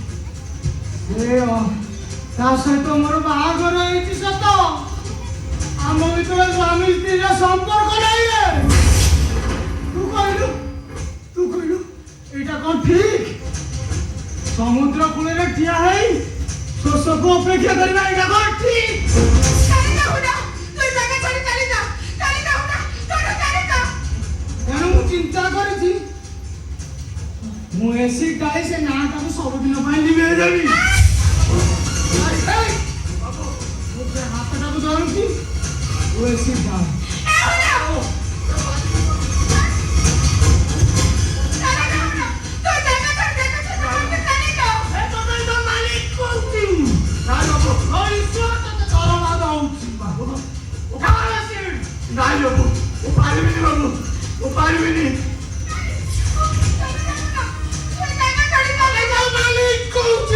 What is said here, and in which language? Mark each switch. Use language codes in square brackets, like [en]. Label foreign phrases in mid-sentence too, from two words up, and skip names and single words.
[or] ତା ସହିତ ମୋର ବାହାଘର ହେଇଛି ସତ ଆମ ଭିତରେ ସ୍ୱାମୀ ସ୍ତ୍ରୀର ସମ୍ପର୍କ ନାହିଁ ରେ ତୁ କହିଲୁ ଏଇଟା କଣ ଠିକ ସମୁଦ୍ର କୂଳରେ ଠିଆ ହେଇ ଶୋଷକୁ ଅପେକ୍ଷା କରିବା ଏଇଟା କଣ ଠିକ [hi] चली जा हुडा तू जगह छोड़ी चली जा हुडा छोड़ चली जा [or] ତେଣୁ ମୁଁ ଚିନ୍ତା କରିଛି ମୁଁ ଏସି ଗାଈ ସେ ନାଁଟାକୁ ସବୁଦିନ ପାଇଁ ଲିଭେଇ ଦେବି ବାବୁ ମୁଁ ସେ ହାତଟାକୁ ଧରୁଛି ତୁ ଏସି ଗାଈ [hi] ए हुडा चली जा हुडा तू जगह छोड़ चली जा [or] ଏ ତମେ ତ ମାଲିକ କହୁଛି ନାଇଁ ବାବୁ ଈଶ୍ୱର ତତେ ଦରମା ଦଉଛି ବାବୁ ଉଠା ଏସି ନାଇଁ ବାବୁ ମୁଁ ପାରିବିନି ବାବୁ ମୁଁ ପାରିବିନି ମାଲିକ କହୁଛି